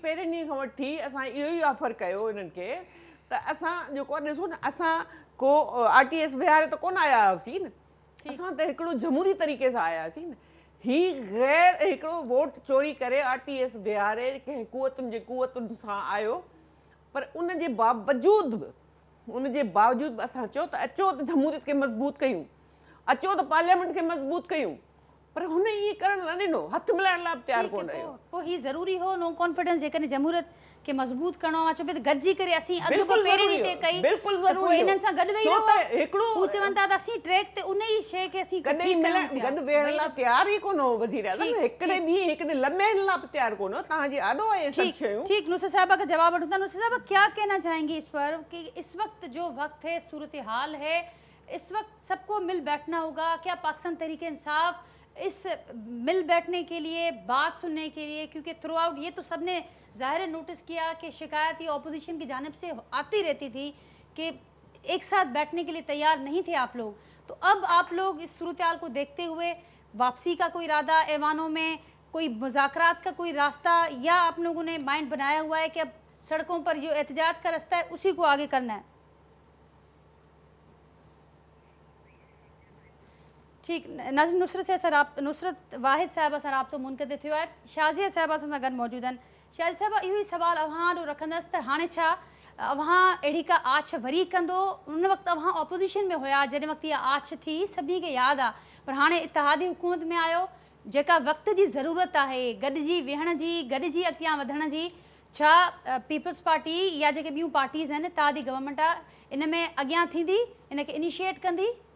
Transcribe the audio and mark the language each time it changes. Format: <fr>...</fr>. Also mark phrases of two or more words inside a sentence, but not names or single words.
<sd>पहिरें ॾींहं खां वठी असां इहो ई ऑफर कयो इन्हनि खे त असां जेको आहे ॾिसो न असां को RTS विहारे त कोन आया हुआसीं न असां त हिकिड़ो जमहूरी तरीक़े सां आया हुआसीं न ही गैर हिकिड़ो वोट चोरी करे RTS विहारे कंहिं कुवतुनि जे कुवतुनि सां आयो पर उन जे बावजूद बि असां चयो त अचो त जमहूरियत खे मज़बूत कयूं अचो त पार्लियामेंट खे मज़बूत कयूं पर हुन इहे करण न ॾिनो हथु मिलाइण लाइ तयारु कोन रहियो पोइ ही ज़रूरी हो</sd> <en>no confidence</en> <sd>जेकॾहिं जमहूरियत खे मज़बूत करणो आहे चओ पई त गॾिजी करे असीं अॻु बिल्कुलु पहिरें ॾींहं ज़रूरी ते हो, कई बिल्कुलु त पोइ ज़रूरी इन्हनि हो। सां गॾु वेही छो रहो त हिकिड़ो हू चवनि था त असीं ट्रैक ते उन ई शइ खे असीं कॾहिं ठीकु मिलण कयूं पिया। गॾु वेहण लाइ तयारु ई कोन हो वधी रहिया ठीकु, हिकिड़े ॾींहुं हिकिड़े लम्हे लाइ बि तयारु कोन हो तव्हांजी आॾो आहे सभु शयूं ठीक नुसरत साहबा का जवाब वठूं था</sd> <ur>نصرت صاحبہ کیا کہنا چاہیں گی اس پر کہ اس وقت جو وقت ہے صورت حال ہے اس وقت سب کو مل بیٹھنا ہوگا کیا پاکستان تحریک انصاف اس مل بیٹھنے کے لیے بات سننے کے لیے کیونکہ تھرو آؤٹ یہ تو سب نے ظاہر نوٹس کیا کہ شکایت یہ اپوزیشن کی جانب سے آتی رہتی تھی کہ ایک ساتھ بیٹھنے کے لیے تیار نہیں تھے آپ لوگ تو اب آپ لوگ اس صورت حال کو دیکھتے ہوئے واپسی کا کوئی ارادہ ایوانوں میں کوئی مذاکرات کا کوئی راستہ یا آپ لوگوں نے مائنڈ بنایا ہوا ہے کہ اب سڑکوں پر جو احتجاج کا راستہ ہے اسی کو آگے کرنا ہے?</ur> <sd>ठीक नाज़रीन नुसरत से नुसरत वाहिद साहिबा सां राब्तो मुनक़िद थियो आहे शाज़िया साहिबा सां गॾु मौजूद आहिनि शाज़िया साहिबा इहो ई सुवालु अव्हां ॾों रखंदसि त हाणे छा अव्हां अहिड़ी का आछ वरी कंदो उन वक़्तु अव्हां ऑपोज़िशन में हुया जॾहिं वक़्तु इहा आछ थी सभिनी खे यादि आहे पर हाणे इतिहादी हुकूमत में आयो जेका वक़्त जी ज़रूरत आहे गॾिजी वेहण जी गॾिजी अॻियां वधण जी छा पीपल्स पार्टी या जेके ॿियूं पार्टीज़ आहिनि इतिहादी गवर्नमेंट आहे इन में अॻियां थींदी इन खे इनिशिएट कंदी?</sd>